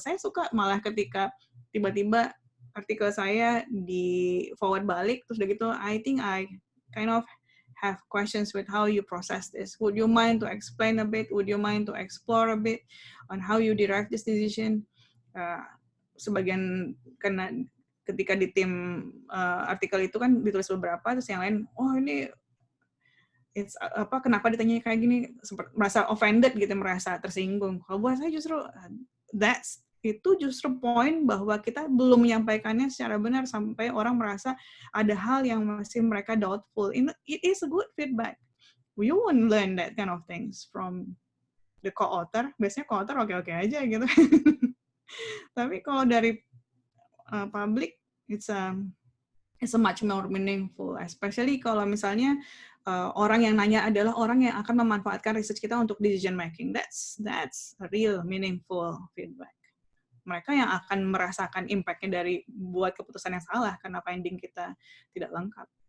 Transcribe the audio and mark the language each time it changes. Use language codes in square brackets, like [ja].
[id] Saya suka malah ketika tiba-tiba artikel saya di forward balik, terus udah gitu, [en] I think I kind of have questions with how you process this. Would you mind to explain a bit? Would you mind to explore a bit on how you derive this decision? [id] Sebagian karena ketika di tim artikel itu kan ditulis beberapa, terus yang lain, oh ini kenapa ditanya kayak gini, merasa offended gitu, merasa tersinggung. Kalau buat saya justru itu justru poin bahwa kita belum menyampaikannya secara benar sampai orang merasa ada hal yang masih mereka doubtful. [en] It is a good feedback. We won't learn that kind of things from the co-author. [id] Biasanya co-author oke-oke aja gitu. Tapi kalau dari public, [en] it's a much more meaningful, especially [id] kalau misalnya orang yang nanya adalah orang yang akan memanfaatkan research kita untuk decision making. [en] That's a real meaningful feedback. [id] Mereka yang akan merasakan impact-nya dari buat keputusan yang salah karena finding kita tidak lengkap.